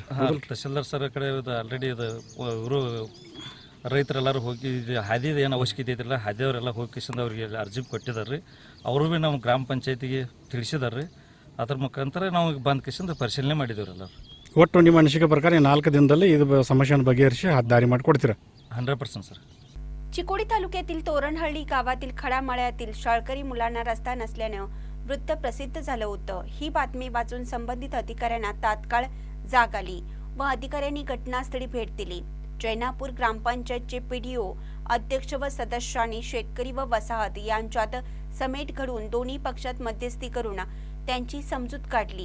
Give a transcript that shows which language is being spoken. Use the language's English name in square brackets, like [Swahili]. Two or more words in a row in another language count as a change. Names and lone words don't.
[Kannada] ತಹಸೀಲ್ದಾರ್ ಸರ್ ಕಡೆ ಇದು ಆಲ್ರೆಡಿ ಇದು ಇವರು ರೈತರೆಲ್ಲರೂ ಹೋಗಿ ಹಾದಿದ ಏನು ಅವಶ್ಯಕತೆ ಐತಿಲ್ಲ ಹಾದಿಯವರೆಲ್ಲ ಹೋಗಿ ಕಿಶನ್ ಅವ್ರಿಗೆ ಅರ್ಜಿ ಕೊಟ್ಟಿದ್ದಾರೆ ರೀ। ಅವರು ಭೀ ನಮ್ಮ ಗ್ರಾಮ ಪಂಚಾಯತಿಗೆ ತಿಳಿಸಿದ್ದಾರೆ ರೀ। ಅದ್ರ ಮುಖಾಂತರ ನಾವು ಬಂದ್ ಕಿಶನ್ ಪರಿಶೀಲನೆ ಮಾಡಿದ್ದೇವ್ರಿ ಎಲ್ಲರೂ। ಒಟ್ಟು ನಿಮ್ಮ ಅನಿಸಿಕೆ ಪ್ರಕಾರ 4 ದಿನದಲ್ಲಿ ಇದು ಸಮಸ್ಯೆಯನ್ನು ಬಗೆಹರಿಸಿ ದಾರಿ ಮಾಡಿಕೊಡ್ತೀರಾ? [Marathi] 100% सर। चिकोडी तालुक्यातील तोरणहळ्ळी गावातील खडामळ्यातील शाळकरी मुलांना रस्ता नसल्याने वृत्त प्रसिद्ध झालं होतं। ही बातमी वाचून संबंधित अधिकाऱ्यांना तात्काळ जाग आली व अधिकाऱ्यांनी घटनास्थळी भेट दिली। जैनापूर ग्रामपंचायतचे पीडीओ अध्यक्ष व सदस्यांनी शेतकरी व वसाहत यांच्यात समेट घडवून दोन्ही पक्षात मध्यस्थी करून त्यांची समजूत काढली।